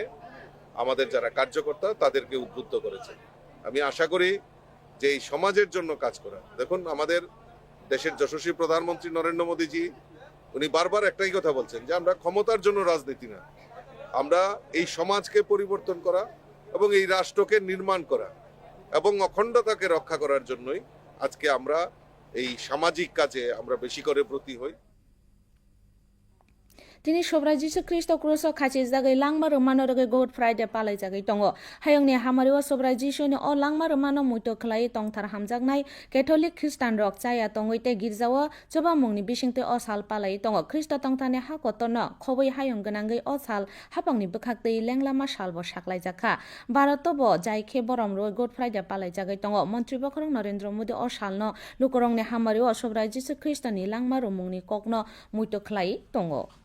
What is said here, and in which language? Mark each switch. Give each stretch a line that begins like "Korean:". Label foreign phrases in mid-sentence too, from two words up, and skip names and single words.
Bangla: আমাদের যারা কার্যকর্তা তাদেরকে উদ্বুদ্ধ করেছে আমি আশা করি যে এই সমাজের জন্য কাজ করা দেখুন আমাদের দেশের যশস্বী প্রধানমন্ত্রী নরেন্দ্র মোদীজি উনি বারবার একটাই কথা বলছেন যে আমরা ক্ষমতার জন্য রাজনীতি না আমরা এই সমাজকে পরিবর্তন করা এবং এই রাষ্ট্রকে নির্মাণ করা এবং অখণ্ডতাকে রক্ষা করার জন্যই আজকে আমরা এই সামাজিক কাজে আমরা বেশি করে ব্রতী হই
Kok Borok: Tini Sobra Jisu Christo Cruso Kachis Dagai Langma Romano Roge God Friday Palai Jagai Tongo. Hayongni Hamariwa Sobra Jisu ni O Langma Romano Muito Klai Tong Tar Hamjagnai
English: Catholic Christian
Kok Borok: Rock Chaya Tongoite Girzawa Choba Mungni Bishingte Osal Palai Tongo Christo Tongtane Hakotono Khoboi Hayong Ganangai Osal Hapangni Bekakte Lenglama Shalbo Shaklai Jaka Baratobo Jaike Borom Roy God Friday Palai Jagai Tongo Montri Bokorong Narendra Modi Osalno Lukorongni Hamariwa Sobra Jisu Christo ni Langma Romungni Kokno Muito Klai Tongo